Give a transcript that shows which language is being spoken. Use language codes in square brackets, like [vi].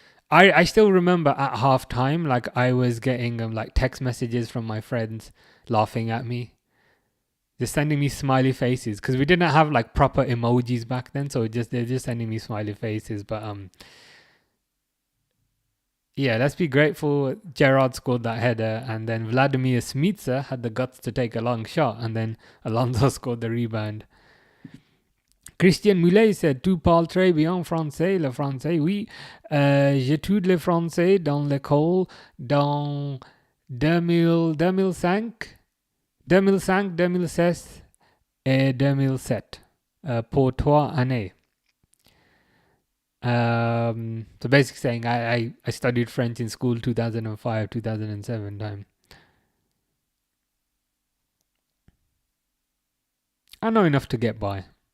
[en] I still remember at half time, like I was getting like text messages from my friends laughing at me, just sending me smiley faces because we didn't have like proper emojis back then, so they're just sending me smiley faces. But yeah, let's be grateful Gerrard scored that header, and then Vladimir Smica had the guts to take a long shot, and then Alonso scored the rebound. [fr] Christian Moulet [en] said, [fr] tu parles très bien français, le français, oui. J'étudie le français dans l'école dans 2005, 2016 et 2007 pour 3 années. [en] So basically saying I studied French in school 2005, 2007 time. I know enough to get by.